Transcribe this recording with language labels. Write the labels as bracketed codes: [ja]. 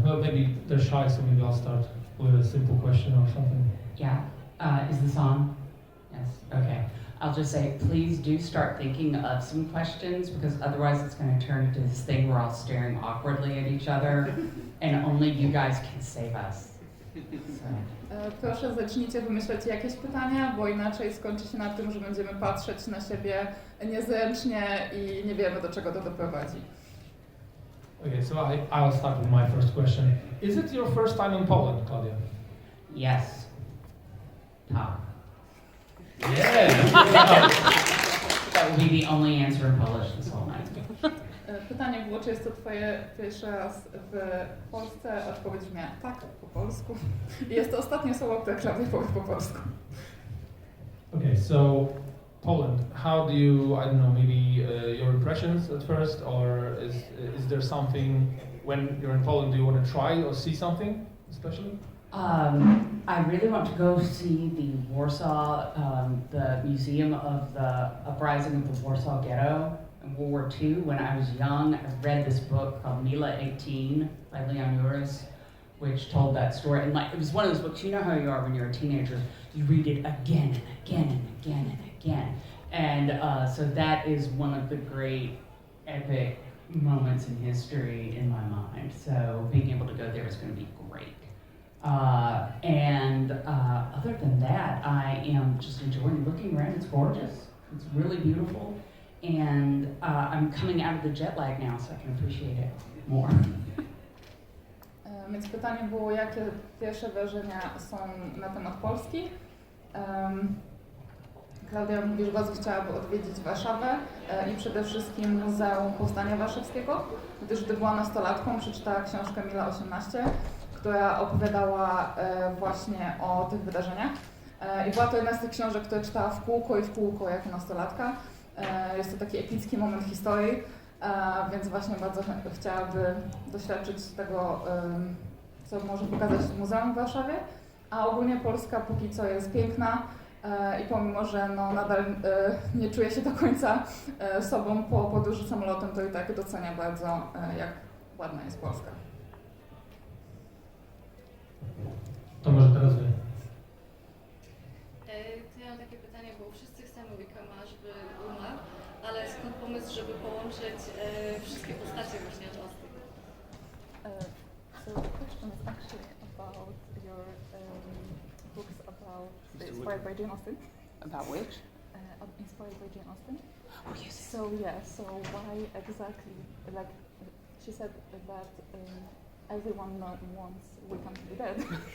[en] Well, maybe they're shy, so maybe I'll start with a simple question or something. Yeah. Is this on? Yes. Okay. I'll just say, please do start thinking of some questions, because otherwise it's going to turn into this thing where we're all staring awkwardly at each other, and only you guys can save us. So. [pl] Proszę, zacznijcie wymyślać jakieś pytania, bo inaczej skończy się na tym, że będziemy patrzeć na siebie niezręcznie i nie wiemy, do czego to doprowadzi. [en] Okay, so I'll start with my first question. Is it your first time in Poland, Claudia? Yes. [pl] Tak. [en] Yeah! That will be the only answer in Polish this whole night. [pl] Pytanie było, czy jest to twoje pierwszy raz w Polsce? Odpowiedź brzmiała tak, po polsku. I jest to ostatnie słowo, które Klaudia powie po polsku. [en] Okay, so Poland, how do you, I don't know, maybe your impressions at first, or is there something, when you're in Poland, do you want to try or see something especially? I really want to go see the Warsaw, the museum of the uprising of the Warsaw Ghetto in World War II. When I was young, I read this book called Mila 18 by Leon Uris, which told that story. And like, it was one of those books, you know how you are when you're a teenager, you read it again and again and again and again. And so that is one of the great epic moments in history in my mind. So being able to go there is going to be great. Other than that, I am just enjoying looking around. It's gorgeous. It's really beautiful. And I'm coming out of the jet lag now, so I can appreciate it more. [pl] Więc pytanie było, jakie pierwsze wrażenia są na temat Polski. Klaudia mówi, że bardzo chciałaby odwiedzić Warszawę i przede wszystkim Muzeum Powstania Warszawskiego, gdyż gdy była nastolatką, przeczytała książkę Mila 18, która opowiadała właśnie o tych wydarzeniach. I była to jedna z tych książek, które czytała w kółko jako nastolatka. Jest to taki epicki moment historii, więc właśnie bardzo chciałaby doświadczyć tego, co może pokazać Muzeum w Warszawie. A ogólnie Polska póki co jest piękna i pomimo, że no nadal nie czuje się do końca sobą po podróży samolotem, to i tak docenia bardzo, jak ładna jest Polska. To może teraz wy. To ja mam takie pytanie, bo wszyscy chcemy Wikama, żeby umarł, ale skąd pomysł, żeby połączyć wszystkie postacie właśnie od Austin? [en] So the question is actually about your books about inspired by Jane Austen. About which? Inspired by Jane Austen. Oh, yes. So why exactly, like she said that everyone wants Wickham to be dead.